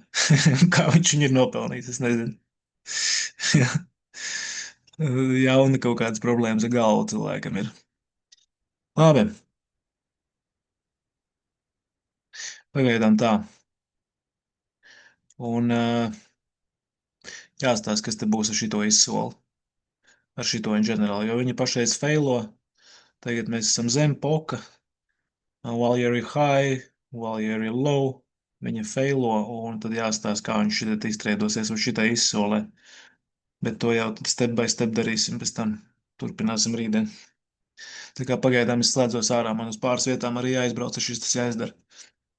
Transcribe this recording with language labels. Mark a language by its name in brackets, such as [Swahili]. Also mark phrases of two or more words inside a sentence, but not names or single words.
[Latvian] Kā viņš viņu ir nopelnījis, es nezinu. Jauna kaut kādas problēmas ar galvu cilvēkam ir. Labi, pagaidām tā. Un jāstāsta, kas te būs ar šito izsoli. Ar šito [English] in general, [Latvian] jo viņi pašreiz failo. Tagad mēs esam zem poka. [English] While you're high, while you're low. [Latvian] Viņa feilo, un tad jāstāsta, kā viņš šitā iztreidosies un šitā izsolē. Bet to jau tad [English] step by step [Latvian] darīsim pēc tam. Turpināsim rītdien. Tā kā pagaidām es slēdzos ārā, man uz pāris vietām arī jāizbrauc, šis tas jāizdara.